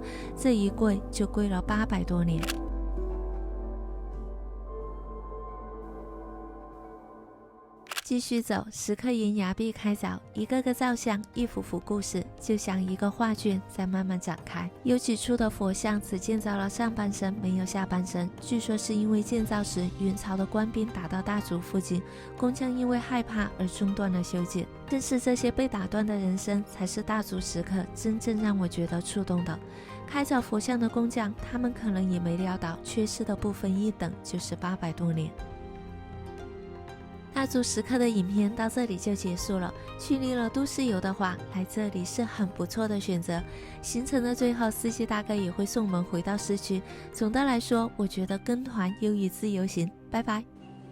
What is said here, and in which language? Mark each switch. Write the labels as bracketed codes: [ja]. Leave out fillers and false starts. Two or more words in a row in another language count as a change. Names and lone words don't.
[zh] 這一跪就跪了800多年。繼續走，石刻沿崖壁開鑿，一個個造像，一幅幅故事，就像一個畫卷在慢慢展開。有幾處的佛像只建造了上半身，沒有下半身，據說是因為建造時元朝的官兵打到大足附近，工匠因為害怕而中斷了修建。正是這些被打斷的人生，才是大足石刻真正讓我覺得觸動的。開鑿佛像的工匠，他們可能也沒料到，缺失的部分一等就是800多年。大足石刻的影片到這裡就結束了。去膩了都市遊的話，來這裡是很不錯的選擇。行程的最後，司機大哥也會送我們回到市區。總的來說，我覺得跟團優於自由行。拜拜。